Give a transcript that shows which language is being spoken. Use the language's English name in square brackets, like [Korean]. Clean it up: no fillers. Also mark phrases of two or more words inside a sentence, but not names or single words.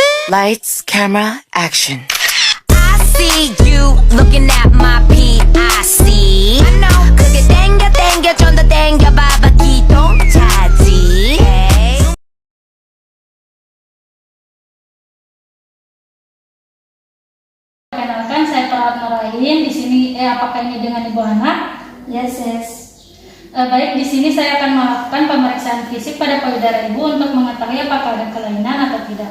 [English] Lights, camera, action. I see you looking at my PIC. I know. [Korean] 그게 땡겨 좀 더 땡겨봐봐 기똥차지. [Indonesian] Perkenalkan, saya Perawat Nurain. Di sini, apakah ini dengan Ibu Hana? Yes. Baik, di sini saya akan melakukan pemeriksaan fisik pada payudara Ibu untuk mengetahui apakah ada kelainan atau tidak.